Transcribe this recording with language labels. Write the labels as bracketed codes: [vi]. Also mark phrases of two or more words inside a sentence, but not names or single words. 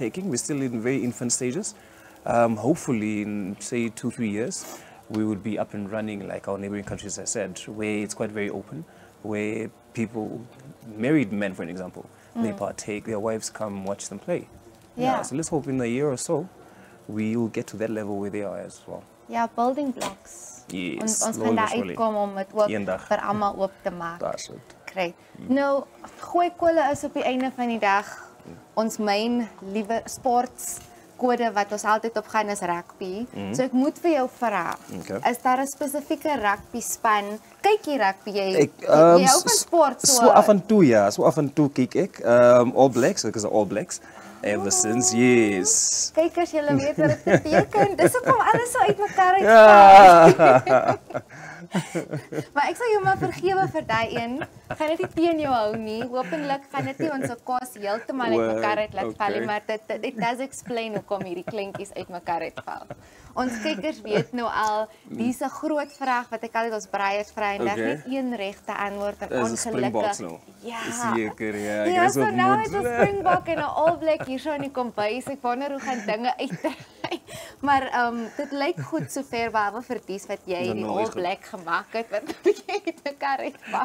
[en] We're still in very infant stages. Hopefully, in, say, 2-3 years, we would be up and running like our neighboring countries, as I said, where it's quite very open, where people, married men for an example, they partake, their wives come watch them play. Yeah. So let's hope in a year or so we will get to that level where they are as well. Ja, building blocks. Yes, [af] ons gaan daar uitkom om dit ook vir almal oop te maak. [en] That's it. Great. [af] Nou, gooi kolle is op die einde van die dag ons main liewe sportskode wat ons altyd op gaan is rugby. So ek moet vir jou vra, is daar 'n spesifieke rugby span? Kyk jy rugby jy hou van sport so. So af en toe ja, so af en toe kyk ek All Blacks, ek is All Blacks. [en] Ever since, yes. [af] Kykers, julle weet wat dit beteken. Dis hoekom alles so uitmekaar uitval. Maar ek sal jou maar vergewe vir daai een. Gaan dit nie teen jou hou nie. Hopelik gaan dit nie ons kos heeltemal uitmekaar uit laat val nie, maar dit [en] does explain [af] hoekom hierdie kleintjies uitmekaar uitval. Ons kykers weet nou al, dis 'n groot vraag wat ek altyd ons breiers vra en daar net een regte antwoord en ongelukkig. Ja. Seker, ja. Ja, so nou het ons Springbok en 'n All Black hier so in die kombuis. Ek wonder hoe gaan dinge uitdraai. Maar dit lyk goed sover behalwe vir dies wat jy die All Black gemaak het wat 'n bietjie uitmekaar uitval.